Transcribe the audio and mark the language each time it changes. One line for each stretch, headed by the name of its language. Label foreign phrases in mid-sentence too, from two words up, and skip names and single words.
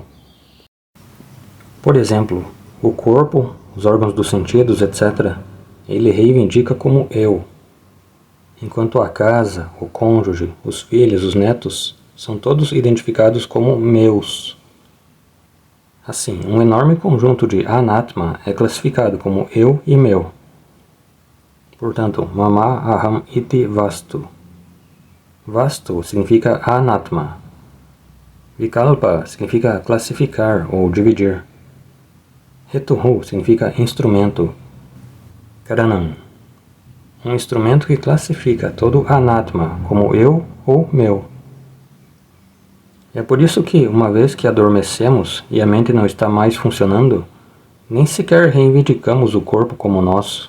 Portuguese: Por exemplo, o corpo, os órgãos dos sentidos, etc., ele reivindica como eu, enquanto a casa, o cônjuge, os filhos, os netos, são todos identificados como meus. Assim, um enorme conjunto de anatma é classificado como eu e meu. Portanto,
Sanskrit: mama aham iti vastu.
Portuguese: Vastu significa anatma. Vikalpa significa classificar ou dividir. Hetuhu significa instrumento. Karanam, um instrumento que classifica todo anatma como eu ou meu. É por isso que, uma vez que adormecemos e a mente não está mais funcionando, nem sequer reivindicamos o corpo como nosso.